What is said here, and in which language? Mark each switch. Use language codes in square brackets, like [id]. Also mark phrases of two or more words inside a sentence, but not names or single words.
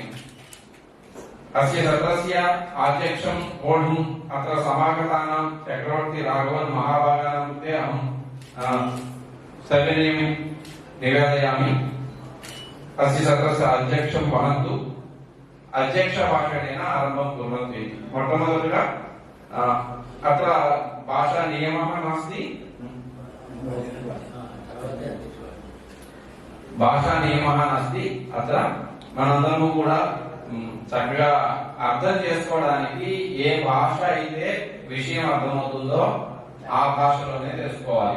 [sa] अस्य सत्रस्य अध्यक्षं वोढुम् अत्र समागतानां चक्रवर्ती राघवन महाभागानां कृते अहं सविनयं निवेदयामि। अस्य सत्रस्य अध्यक्षं वहन्तु। अध्यक्षभाषणेन आरम्भं कुर्वन्तु। मोट्टमोदटिगा अत्र भाषा नियमः नास्ति, భాషా నియమः నాస్తి. [te] అత్ర మనందరము కూడా చక్కగా అర్థం చేసుకోవడానికి ఏ భాష అయితే విషయం అర్థమవుతుందో ఆ భాషలోనే తెలుసుకోవాలి.